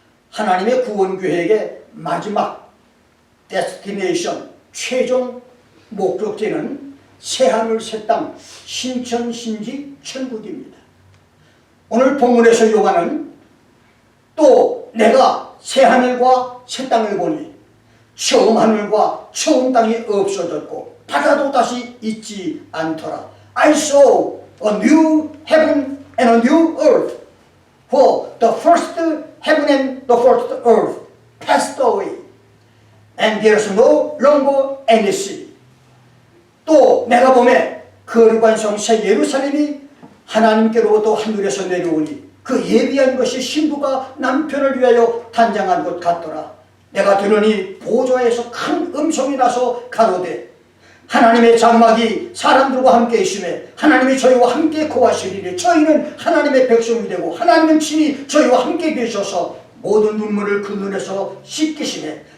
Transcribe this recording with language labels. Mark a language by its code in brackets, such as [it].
[ko] 하나님의 구원 계획의 마지막 데스티네이션, 최종 목적지는 새하늘 새 땅 신천 신지 천국입니다. 오늘 본문에서 요한은 또 내가 새 하늘과 새 땅을 보니 처음 하늘과 처음 땅이 없어졌고 바다도 다시 있지 않더라. [en] I saw a new heaven and a new earth, for the first heaven and the first earth passed away, and there is no longer any sea. [ko] 또 내가 보매 거룩한 성 새 예루살렘이 하나님께로부터 하늘에서 내려오니 그 예비한 것이 신부가 남편을 위하여 단장한 것 같더라. 내가 들으니 보좌에서 큰 음성이 나서 가로되 하나님의 장막이 사람들과 함께 있음에 하나님이 저희와 함께 거하시리니 저희는 하나님의 백성이 되고 하나님은 친히 저희와 함께 계셔서 모든 눈물을 그 눈에서 씻기시네.